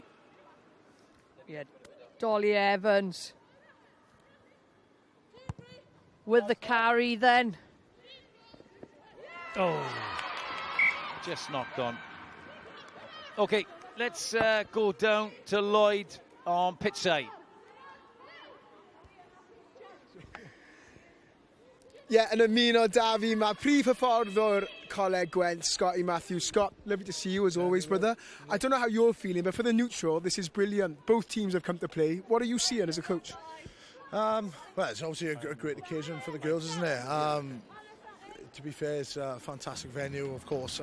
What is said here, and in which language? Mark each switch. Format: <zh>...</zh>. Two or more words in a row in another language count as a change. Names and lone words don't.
<en>Yeah, Dolly Evans with the carry then. Oh, just knocked on. Okay, let's go down to Lloyd on pitch side. Yeah,</en> <cy>yn ymuno da fi, mae prif hyfforddwr Coleg Gwent, Scotty Matthews.</cy> <en>Scott, lovely to see you as always, brother. I don't know how you're feeling, but for the neutral, this is brilliant. Both teams have come to play. What are you seeing as a coach? Well, it's obviously a great occasion for the girls, isn't it? To be fair, it's a fantastic venue, of course.</en>